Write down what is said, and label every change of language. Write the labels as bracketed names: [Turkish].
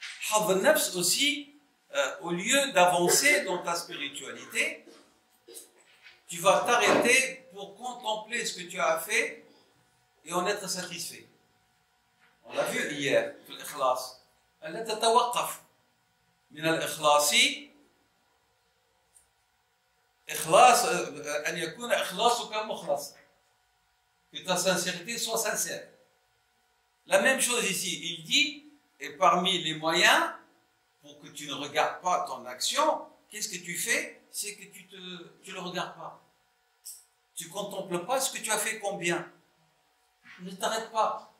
[French] Hadd al-Nafs aussi, au lieu d'avancer dans ta spiritualité, Tu vas t'arrêter pour contempler ce que tu as fait et en être satisfait. On l'a vu hier, [Arabic] في الإخلاص. ألا تتوقف من الإخلاص إخلاص أن يكون إخلاصك مخلص. [French] Que ta sincérité soit sincère. La même chose ici, il dit, et parmi les moyens pour que tu ne regardes pas ton action, qu'est-ce que tu fais? C'est que tu ne le regardes pas. Tu ne contemples pas ce que tu as fait combien. Ne t'arrête pas.